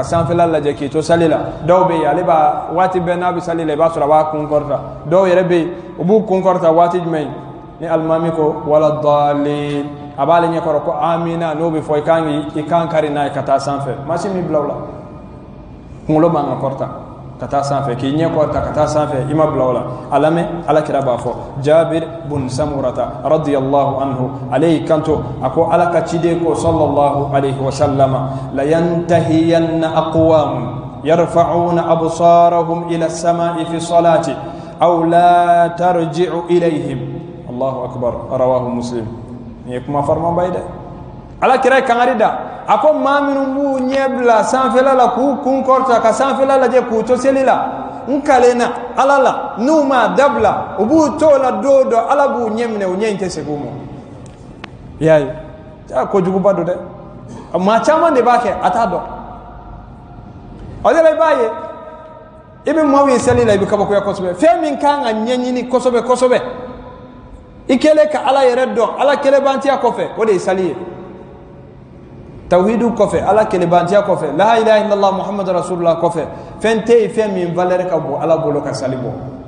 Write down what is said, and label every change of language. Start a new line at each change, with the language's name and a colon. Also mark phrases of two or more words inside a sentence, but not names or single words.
Bambara: sanfɛla lajɛ k'i to sali la dɔw bɛ yen ale b'a waati bɛɛ n'a bɛ sali la i b'a sɔrɔ a b'a kun kɔrɔta dɔw yɛrɛ bɛ yen u b'u kun kɔrɔta waati jumɛn ni alimami ko wala dɔɔlen a b'ale ɲɛ kɔrɔ ko amina n'o bɛ fɔ i kan kari n'a ye ka taa sanfɛ masi min bila o la kunkolo man ka kɔrɔta ka taa sanfɛ k'i ɲɛ kɔrɔta ka taa sanfɛ i ma bila o la a lamɛn alakira b'a fɔ Jabir bun Samurata
Arabic: رضي الله عنه
Bambara: ale y'i kanto a ko ala ka ciden ko
Arabic: صلى الله عليه وسلم لينتهين أقوام يرفعون أبصارهم إلى السماء في الصلاة أو لا ترجع إليهم الله أكبر رواه مسلم
Bambara: ni kuma farman bayde alakira kangari da ako maa minnu b'u ɲɛ bila sanfɛla la k'u kun kɔrɔta ka sanfɛla lajɛ k'u to seli la n kalenna ala la n'u ma dabila u b'u to la don dɔ ala b'u ɲɛ minɛ u ɲɛ in tɛ segin u ma i y'a ye kojuguba don dɛ maa caman de b'a kɛ a t'a dɔn o de la i b'a ye i bɛ maaw ye seli la i bɛ kabakoya kosɛbɛ fɛn min kan ka ɲɛɲini kosɛbɛ kosɛbɛ i kɛlen ka ala yɛrɛ dɔn ala kɛlɛbantiya kɔfɛ o de ye sali ye tawhidu kɔfɛ ala kɛlɛbantiya kɔfɛ
Arabic: لا إله إلا الله محمد رسول الله
Bambara: kɔfɛ fɛn tɛ yen fɛn min valeur ka bon ala bolo ka sali bɔ